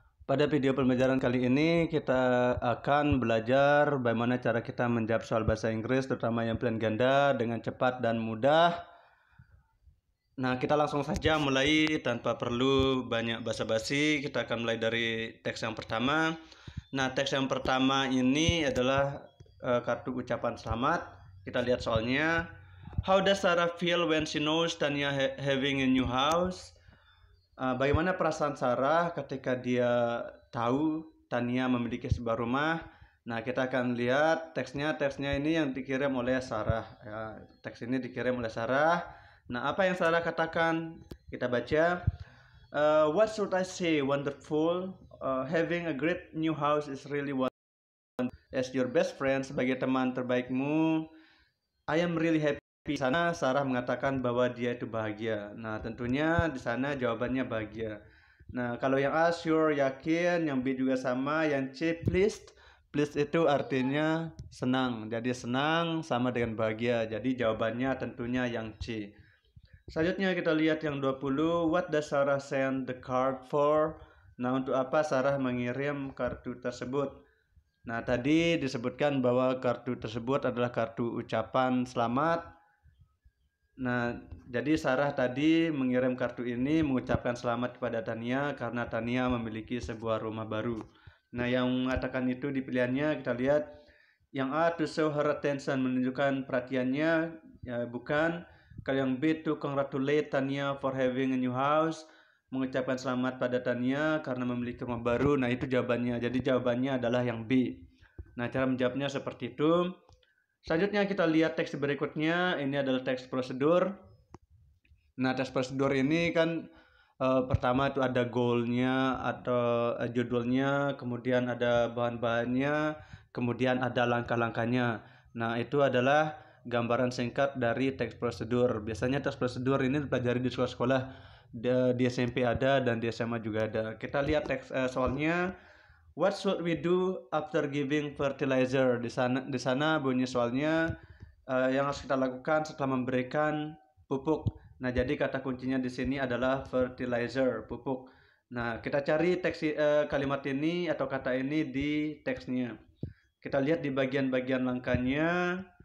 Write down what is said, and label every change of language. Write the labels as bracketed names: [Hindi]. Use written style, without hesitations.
[Indonesian] Pada video pembelajaran kali ini kita akan belajar bagaimana cara kita menjawab soal bahasa Inggris, terutama yang pilihan ganda, dengan cepat dan mudah. Nah, kita langsung saja mulai tanpa perlu banyak basa-basi. Kita akan mulai dari teks yang pertama. Nah, teks yang pertama ini adalah kartu ucapan selamat. Kita lihat soalnya. [English] How does Sarah feel when she knows Tanya having a new house? [Indonesian] Bagaimana perasaan Sarah ketika dia tahu Tania memiliki sebuah rumah? Nah, kita akan lihat teksnya. Teksnya ini yang dikirim oleh Sarah. Ya, teks ini dikirim oleh Sarah. Nah, apa yang Sarah katakan? Kita baca. [English] What should I say? Wonderful. Having a great new house is really wonderful. As your best friend, [Indonesian] sebagai teman terbaikmu, [English] I am really happy. [Indonesian] Di sana Sarah mengatakan bahwa dia itu bahagia. Nah, tentunya di sana jawabannya bahagia. Nah, kalau yang A sure, yakin, yang B juga sama, yang C pleased. Pleased itu artinya senang. Jadi senang sama dengan bahagia. Jadi jawabannya tentunya yang C. Selanjutnya kita lihat yang 20. [English] What does Sarah send the card for? [Indonesian] Nah, untuk apa Sarah mengirim kartu tersebut? Nah, tadi disebutkan bahwa kartu tersebut adalah kartu ucapan selamat. Nah, jadi Sarah tadi mengirim kartu ini mengucapkan selamat kepada Tania karena Tania memiliki sebuah rumah baru. Nah, yang mengatakan itu di pilihannya kita lihat yang A [English] to show her attention, [Indonesian] menunjukkan perhatiannya, ya bukan. Kalau yang B [English] to congratulate Tania for having a new house, [Indonesian] mengucapkan selamat pada Tania karena memiliki rumah baru. Nah, itu jawabannya. Jadi jawabannya adalah yang B. Nah, cara menjawabnya seperti itu. Selanjutnya kita lihat teks berikutnya. Ini adalah teks prosedur. Nah, teks prosedur ini kan pertama itu ada goalnya atau judulnya, kemudian ada bahan-bahannya, kemudian ada langkah-langkahnya. Nah, itu adalah gambaran singkat dari teks prosedur. Biasanya teks prosedur ini dipelajari di sekolah-sekolah, di SMP ada dan di SMA juga ada. Kita lihat teks soalnya. [English] What should we do after giving fertilizer? [Indonesian] Di sana bunyi soalnya yang harus kita lakukan setelah memberikan pupuk. Nah, jadi kata kuncinya di sini adalah fertilizer, pupuk. Nah, kita cari teks kalimat ini atau kata ini di teksnya. Kita lihat di bagian-bagian langkahnya.